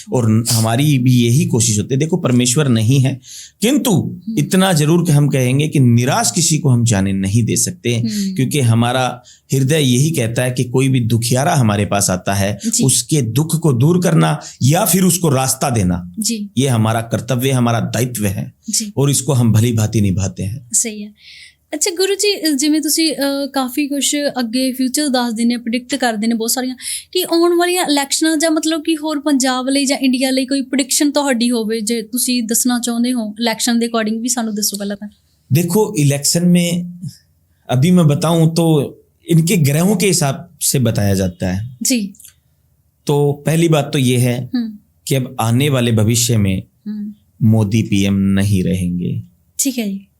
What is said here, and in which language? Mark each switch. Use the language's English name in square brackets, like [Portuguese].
[Hindi] और हमारी भी यही कोशिश होती है। देखो, परमेश्वर नहीं है, किंतु इतना जरूर कि हम कहेंगे कि निराश किसी को हम जाने नहीं दे सकते, क्योंकि हमारा हृदय यही कहता है कि कोई भी दुखियारा हमारे पास आता है, उसके दुख को दूर करना या फिर उसको रास्ता देना, ये हमारा कर्तव्य, हमारा दायित्व है, और इसको हम भली भांति निभाते हैं। सही है। [Punjabi] ਅੱਛਾ ਗੁਰੂ ਜੀ, ਜਿਵੇਂ ਤੁਸੀਂ ਕਾਫੀ ਕੁਝ ਅੱਗੇ ਫਿਊਚਰ ਦੱਸਦੇ ਨੇ, ਪ੍ਰੈਡਿਕਟ ਕਰਦੇ ਨੇ ਬਹੁਤ ਸਾਰੀਆਂ, ਕਿ ਆਉਣ ਵਾਲੀਆਂ ਇਲੈਕਸ਼ਨਾਂ ਜਾਂ ਮਤਲਬ ਕਿ ਹੋਰ ਪੰਜਾਬ ਲਈ ਜਾਂ ਇੰਡੀਆ ਲਈ ਕੋਈ ਪ੍ਰੈਡਿਕਸ਼ਨ ਤੁਹਾਡੀ ਹੋਵੇ, ਜੇ ਤੁਸੀਂ ਦੱਸਣਾ ਚਾਹੁੰਦੇ ਹੋ ਇਲੈਕਸ਼ਨ ਦੇ ਅਕੋਰਡਿੰਗ ਵੀ ਸਾਨੂੰ ਦੱਸੋ ਪਹਿਲਾਂ ਤਾਂ। [Hindi] देखो, इलेक्शन में अभी मैं बताऊं तो इनके ग्रहों के हिसाब से बताया जाता है जी। तो पहली बात तो ये है कि अब आने वाले भविष्य में मोदी पीएम नहीं रहेंगे, ठीक है जी,